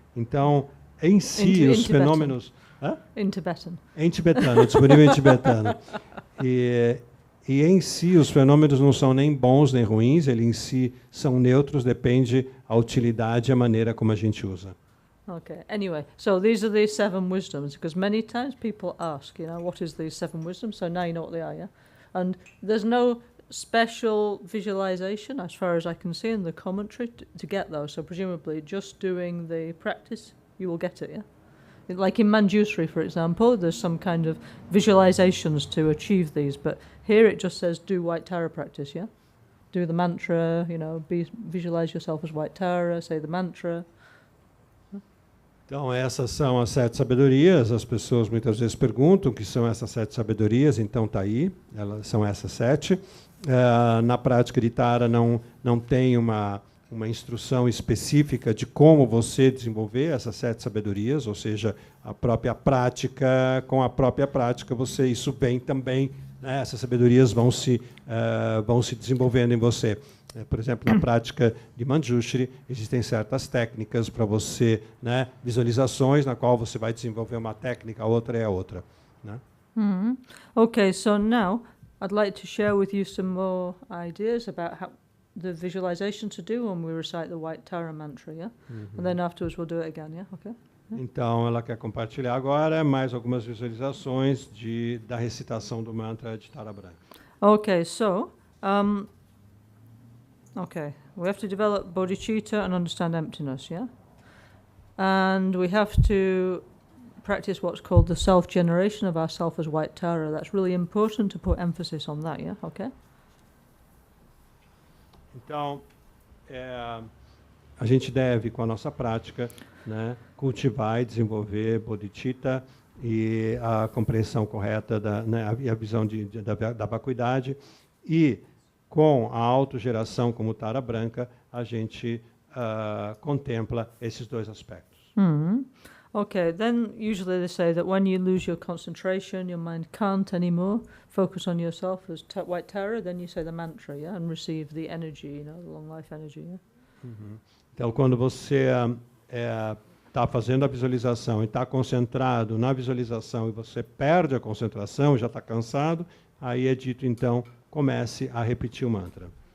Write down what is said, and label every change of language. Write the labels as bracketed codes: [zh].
[pt] Então, em si, os fenômenos... [en] In Tibetan. [pt] Em tibetano, disponível em tibetano. E em si, os fenômenos não são nem bons nem ruins, eles em si são neutros, depende a utilidade e a maneira como a gente usa. [en] Okay. Anyway, so these are the 7 wisdoms, because many times people ask, you know, what is these 7 wisdoms? So now you know what they are, yeah? And there's no special visualization, as far as I can see in the commentary, to get those. So presumably, just doing the practice, you will get it, yeah? Like in Manjusri, for example, there's some kind of visualizations to achieve these, but here it just says do White Tara practice, yeah? Do the mantra, you know, visualize yourself as White Tara, say the mantra. [pt] Então, essas são as 7 sabedorias. As pessoas muitas vezes perguntam o que são essas 7 sabedorias, então está aí, elas são essas 7. Na prática de Tara não tem uma instrução específica de como você desenvolver essas 7 sabedorias, ou seja, a própria prática, com a própria prática, isso vem também, né, essas sabedorias vão se desenvolvendo em você. Por exemplo, na prática de Manjushri, existem certas técnicas para você, né, visualizações, na qual você vai desenvolver uma técnica, a outra é a outra, né? [en] Okay, so now I'd like to share with you some more ideas about the visualization to do when we recite the White Tara mantra, yeah? And then afterwards we'll do it again, yeah? Okay? [pt] Então, ela quer compartilhar agora mais algumas visualizações da recitação do mantra de Tara Branca. [en] Okay, so... Okay, we have to develop bodhicitta and understand emptiness, yeah? And we have to practice what's called the self-generation of ourself as White Tara. That's really important to put emphasis on that, yeah? Okay? [pt] Então, a gente deve, com a nossa prática, né, cultivar e desenvolver bodhicitta e a compreensão correta e a visão da vacuidade, e com a autogeração como Tara Branca, a gente contempla esses dois aspectos. [en] Okay, then usually they say that when you lose your concentration, your mind can't anymore focus on yourself as white Tara, then you say the mantra, yeah, and receive the energy, the long life energy, yeah? [pt] Então, quando você está fazendo a visualização e está concentrado na visualização e você perde a concentração, já está cansado, aí é dito, então, comece a repetir o mantra.